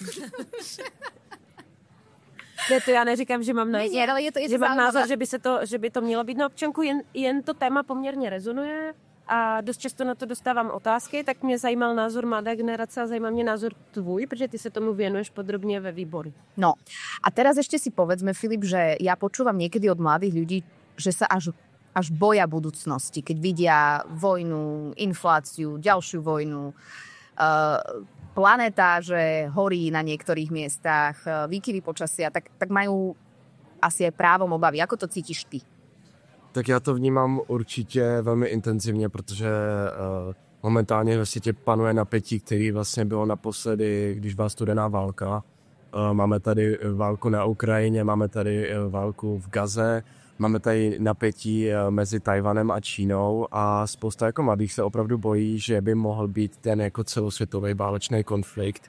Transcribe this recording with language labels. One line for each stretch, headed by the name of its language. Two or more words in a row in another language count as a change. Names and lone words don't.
Czech: Ne, to já neříkám, že mám názor, ale je to že mám názor, že by to mělo být na občanku, jen to téma poměrně rezonuje a dost často na to dostávám otázky, tak mě zajímal názor mladé generace a zajímá mě názor tvůj, protože ty se tomu věnuješ podrobně ve výboru.
Slovak: No a teraz ešte si povedzme, Filip, že ja počúvam niekedy od mladých ľudí, že sa až až boja budúcnosti, keď vidia vojnu, infláciu, ďalšiu vojnu, planéta, že horí na niektorých miestach, výkyvy počasia, tak majú asi aj právom obavy. Ako to cítiš ty?
Czech: Tak já to vnímám určitě velmi intenzivně, protože momentálně ve světě panuje napětí, který vlastně bylo naposledy, když byla studená válka. Máme tady válku na Ukrajině, máme tady válku v Gaze, máme tady napětí mezi Tajvanem a Čínou a spousta jako mladých se opravdu bojí, že by mohl být ten jako celosvětový válečný konflikt.